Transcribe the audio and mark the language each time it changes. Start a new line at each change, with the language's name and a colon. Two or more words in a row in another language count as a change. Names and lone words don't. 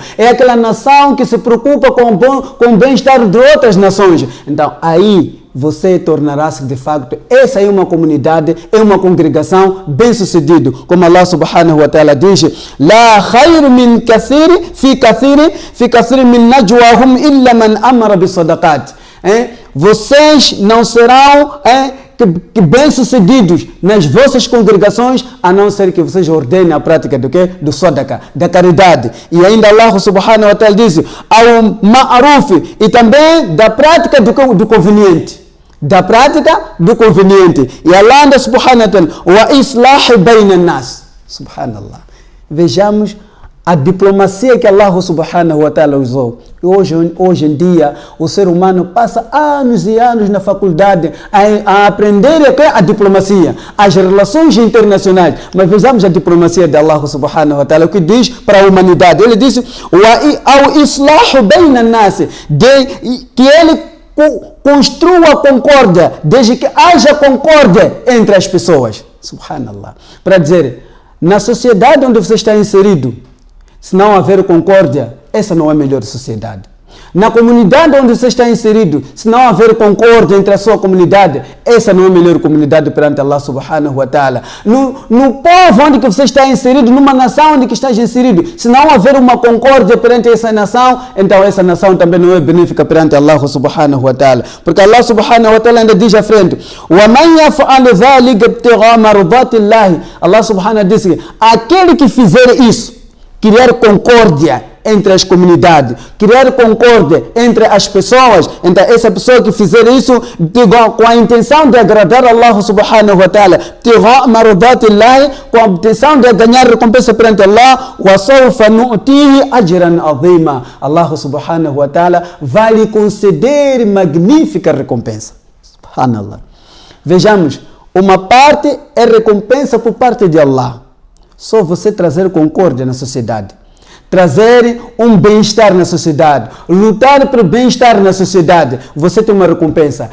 Portuguese: É aquela nação que se preocupa com o bem-estar de outras nações. Então, aí você tornará-se de facto, essa é uma comunidade, é uma congregação bem-sucedida.
Arabic: Como الله سبحانه وتعالى diz: لا خير من كثير في كثير من نجواهم إلا من أمر بصدقة.
Portuguese: Vocês não serão que bem-sucedidos nas vossas congregações, a não ser que vocês ordenem a prática do quê? Do sadaqa, da caridade. E ainda
Arabic: الله سبحانه وتعالى
Portuguese: diz: ao ma'ruf, e também da prática do conveniente. Da prática do conveniente.
Arabic: E Allah anda سبحانه وتعالى: وإصلاح بين الناس.
Portuguese: Subhanallah. Vejamos a diplomacia que
Arabic: الله سبحانه وتعالى
Portuguese: usou. Hoje em dia, o ser humano passa anos e anos na faculdade a aprender a diplomacia, as relações internacionais. Mas vejamos a diplomacia de
Arabic: الله سبحانه وتعالى,
Portuguese: o que diz para a humanidade. Ele diz: ao
Arabic: إصلاح بين الناس,
Portuguese: que ele construa concórdia, desde que haja concórdia entre as pessoas. Subhanallah. Para dizer, na sociedade onde você está inserido, se não haver concórdia, essa não é a melhor sociedade. Na comunidade onde você está inserido, se não haver concórdia entre a sua comunidade, essa não é a melhor comunidade perante
Arabic: الله سبحانه وتعالى.
Portuguese: No povo onde você está inserido, numa nação onde estás inserido, se não haver uma concórdia perante essa nação, então essa nação também não é benéfica perante
Arabic: الله سبحانه وتعالى.
Portuguese: Porque
Arabic: الله سبحانه وتعالى
Portuguese: ainda diz à frente:
Arabic: وَمَنْ يَفْعَلُ ذَلِكَ ابْتِغَاءَ مَرْضَاتِ اللَّهِ. الله سبحانه وتعالى
Portuguese: diz: aquele que fizer isso, criar concórdia entre as comunidades, criar concórdia entre as pessoas. Então essa pessoa que fizer isso com a intenção de agradar
Arabic: الله سبحانه وتعالى,
Portuguese: com a intenção de ganhar recompensa perante Allah,
Arabic: الله سبحانه وتعالى
Portuguese: vai lhe conceder magnífica recompensa. Subhanallah. Vejamos, uma parte é recompensa por parte de Allah. Só você trazer concórdia na sociedade, trazer um bem-estar na sociedade, lutar pelo bem-estar na sociedade, você tem uma recompensa.